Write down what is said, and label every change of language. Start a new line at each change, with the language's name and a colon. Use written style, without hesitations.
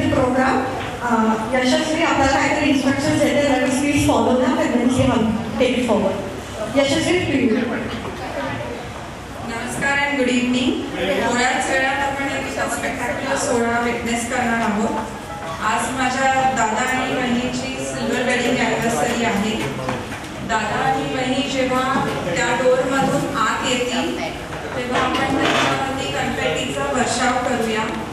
Marathi: Yashasvi, आपल्याला काहीतरी instructions देते.
English: Let us please follow them and then see how take it forward. Yashasvi, please. नमस्कार and good evening.
Marathi: थोड्याच वेळात आपण एक स्पेक्टॅक्युलर सोहळा विटनेस करणार आहोत. आज माझ्या दादा आणि बहिणीची सिल्वर वेडिंग अॅनिव्हर्सरी आहे. दादा आणि बहिणी जेव्हा त्या डोअरमधून आत येतील तेव्हा आपण त्यांच्यावरती कन्फेटीचा वर्षाव करूया.